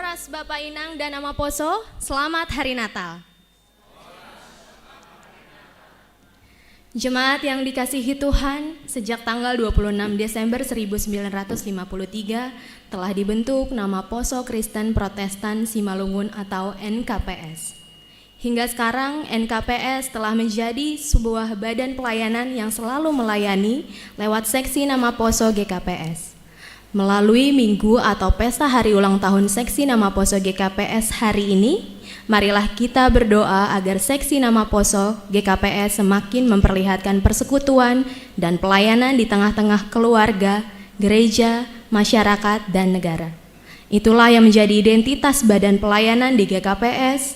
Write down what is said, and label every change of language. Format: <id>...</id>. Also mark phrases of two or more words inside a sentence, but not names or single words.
<id>Bapak Inang dan Ama Poso, selamat Hari Natal. Jemaat yang dikasihi Tuhan, sejak tanggal 26 Desember 1953 telah dibentuk nama Poso Kristen Protestan Simalungun atau NKPS. Hingga sekarang NKPS telah menjadi sebuah badan pelayanan yang selalu melayani lewat seksi nama Poso GKPS. Melalui minggu atau pesta hari ulang tahun seksi nama Poso GKPS hari ini, marilah kita berdoa agar seksi nama Poso GKPS semakin memperlihatkan persekutuan dan pelayanan di tengah-tengah keluarga, gereja, masyarakat, dan negara. Itulah yang menjadi identitas badan pelayanan di GKPS.</id>